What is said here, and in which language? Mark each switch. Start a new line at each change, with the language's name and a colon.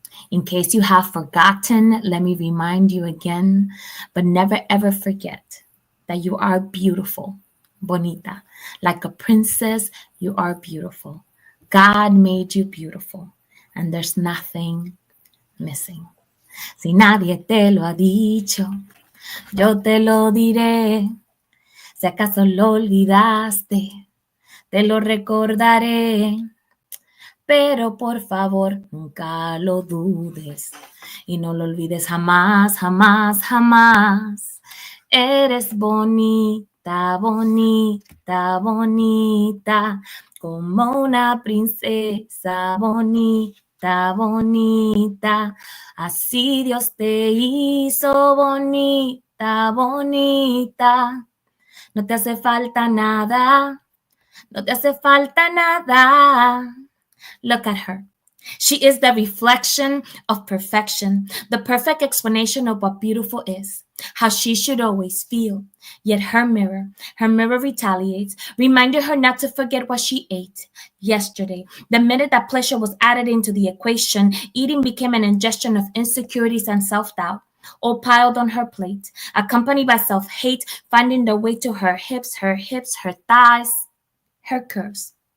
English: In case you have forgotten, let me remind you again, but never ever forget that you are beautiful, bonita. Like a princess, you are beautiful. God made you beautiful, and there's nothing missing.
Spanish: Si nadie te lo ha dicho, yo te lo diré. Si acaso lo olvidaste, te lo recordaré. Pero por favor, nunca lo dudes y no lo olvides jamás, jamás, jamás. Eres bonita, bonita, bonita, como una princesa bonita, bonita. Así Dios te hizo bonita, bonita. No te hace falta nada, no te hace falta nada.
English: Look at her. She is the reflection of perfection, the perfect explanation of what beautiful is, how she should always feel. Yet her mirror retaliates, reminding her not to forget what she ate yesterday. The minute that pleasure was added into the equation, eating became an ingestion of insecurities and self-doubt, all piled on her plate, accompanied by self-hate, finding their way to her hips, her thighs, her curves.